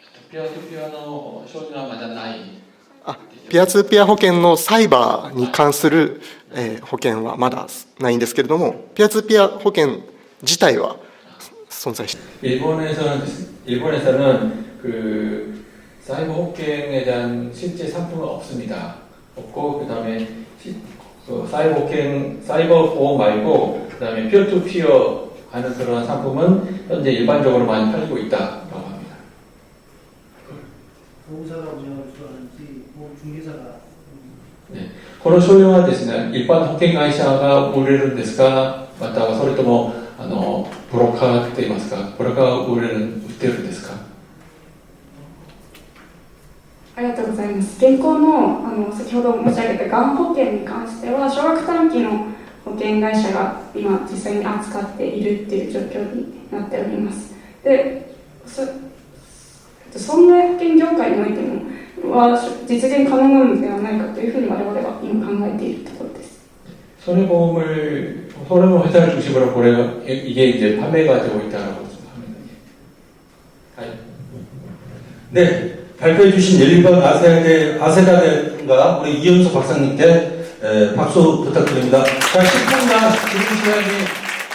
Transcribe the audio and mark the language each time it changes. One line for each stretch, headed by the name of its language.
Japanese: ピアツーピアの商品はまだない。ピアツーピア保険のサイバーに関する保険はまだないんですけれども、ピアツーピア保険自体は存在している。
Korean: 일본에서는 그 사이버保険에 대한 실제 상품은 없습니다. 없고 그다음에 사이버保険, 사이버 보험 말고 그다음에 피어 투 피어 하는 그런 상품은 현재 일반적으로 많이 팔리고 있다라고 합니다. 보험사가 운영할 줄 아는지 보험 중개사가.
Japanese: 네, この商品はですね、一般保険会社が売れるんですか、またはそれともブローカーって言いますか、ブローカーが売ってるんですか？ありがとうございます。現行の先ほど申し上げたがん保険に関しては、少額短期の保険会社が今実際に扱っているっていう状況になっております。で、損害保険業界においても実現可能なのではないかというふうに我々は今考えているところです。
Korean: 손해보험 회사를 중심으로 이게 이제 판매가 되고 있다고 합니다. 네, 발표해 주신 열린방 와세다대학과 우리 이현수 박사님께 박수 부탁드립니다. 자, 10분간 질문 시간이